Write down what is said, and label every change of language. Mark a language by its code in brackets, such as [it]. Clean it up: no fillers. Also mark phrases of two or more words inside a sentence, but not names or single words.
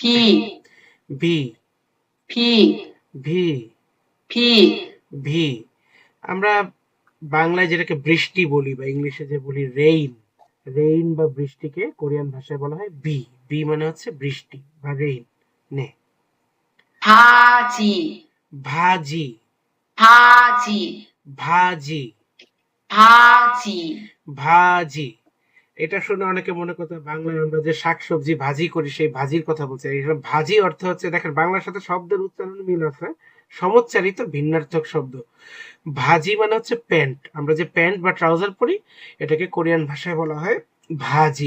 [bn] ভি [ko] 비, [bn] ভি [ko] 비, [bn] ভি। আমরা বাংলায় যেটাকে বৃষ্টি বলি বা ইংলিশে যে বলি রেইন, রেইন বা বৃষ্টিকে কোরিয়ান ভাষায় বলা হয় বি। বি মানে হচ্ছে বৃষ্টি বা রেইন। নে [ko] 바지, [bn] ভাজি [ko] 바지, [bn] ভাজি [ko] 바지, [bn] ভাজি। এটা শুনে অনেকে মনে করতে বাংলায় আমরা যে শাকসবজি ভাজি করি সেই ভাজির কথা বলছি। এখানে ভাজি অর্থ হচ্ছে, দেখেন বাংলার সাথে শব্দের উচ্চারণ মিল আছে, সমচ্চারিত ভিন্নার্থক শব্দ। ভাজি মানে হচ্ছে প্যান্ট। আমরা যে প্যান্ট বা ট্রাউজার পরি, এটাকে কোরিয়ান ভাষায় বলা হয় ভাজি।